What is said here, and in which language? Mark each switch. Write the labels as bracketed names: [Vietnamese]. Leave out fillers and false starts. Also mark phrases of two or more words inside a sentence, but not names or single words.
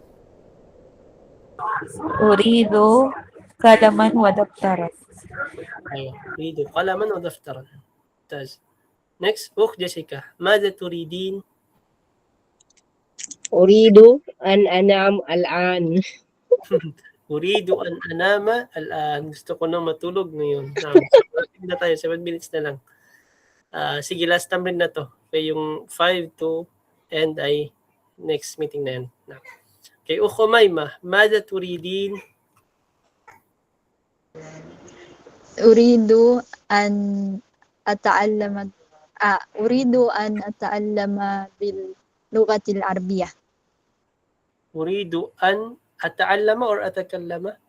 [Arabic] أريد قلما ودفترا. أيوة. أريد قلما ودفترا. ممتاز. Next, أخت جيسيكا. ماذا تريدين؟ أريد أن أنام الآن. أريد أن أنام الآن. [Filipino] Gusto ko na matulog ngayon. Na tayo, 7 minutes na lang. Sige, [English] last time [Filipino] rin na to. Okay, yung 5 [English] to end [Filipino] ay [English] next meeting [Filipino] na yan. Okay, Ukhumayma, [Arabic] ماذا تريدين؟ أريد أن أتعلم باللغة العربية. أريد أن أتعلم أو أتكلم؟